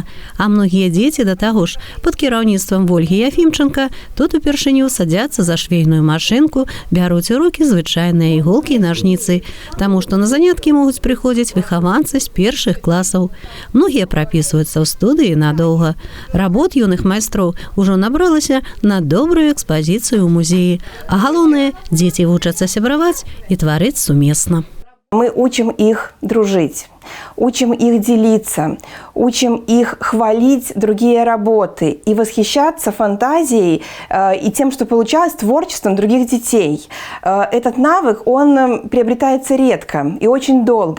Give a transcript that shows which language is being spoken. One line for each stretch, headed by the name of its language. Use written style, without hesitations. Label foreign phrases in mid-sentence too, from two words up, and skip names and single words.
Belarusian: А многія дзеці, да таго ж, пад кіраўніцтвам Вольгі Яфімчанка тут упершыню садзяцца за швейную машынку, бяруць у рукі звычайныя іголкі і нажніцы, таму што на заняткі могуць прыходзіць выхаванцы з першых класаў. Многія прапісваюцца ў студыі надоўга. Работ юных майстроў ужо набралася на добрую экспозицию ў музеі. А галоўнае, дзеці вучацца сябраваць і тварыць сумесна.
Russian: Мы учим их дружить, учим их делиться, учим их хвалить другие работы и восхищаться фантазией и тем, что получалось творчеством других детей. Этот навык, он приобретается редко и очень долго.